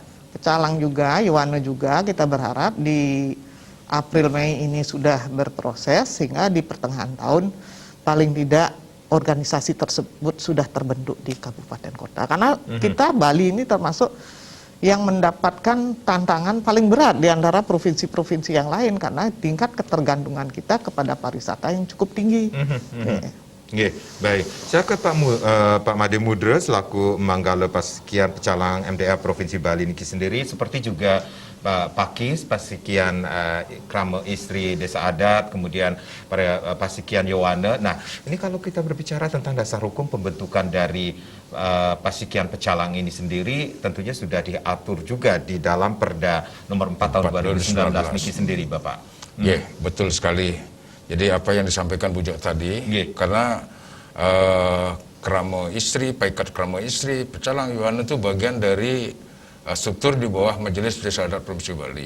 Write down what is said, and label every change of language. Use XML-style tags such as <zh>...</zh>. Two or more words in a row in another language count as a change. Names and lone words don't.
<id>Pecalang juga, Yoane juga, kita berharap di April-Mei ini sudah berproses sehingga di pertengahan tahun paling tidak organisasi tersebut sudah terbentuk di kabupaten kota. Karena kita Bali ini termasuk yang mendapatkan tantangan paling berat di antara provinsi-provinsi yang lain karena tingkat ketergantungan kita kepada pariwisata yang cukup tinggi. Baik. Saya ke Pak Made Mudra selaku Manggala Pasikian Pecalang MDA Provinsi Bali niki sendiri, seperti juga Pak Pakis Pasikian Kerama Istri Desa Adat, kemudian para Pasikian Yoane. Nah, ini kalau kita berbicara tentang dasar hukum pembentukan dari Pasikian Pecalang ini sendiri, tentunya sudah diatur juga di dalam Perda nomor 4 tahun 2019 niki sendiri, Bapak. Betul sekali. Jadi apa yang disampaikan Bu Jo tadi, karena Kerama Istri, Paikat Kerama Istri, Pecalang Yoane itu bagian dari struktur di bawah Majelis Desa Adat Provinsi Bali.</id>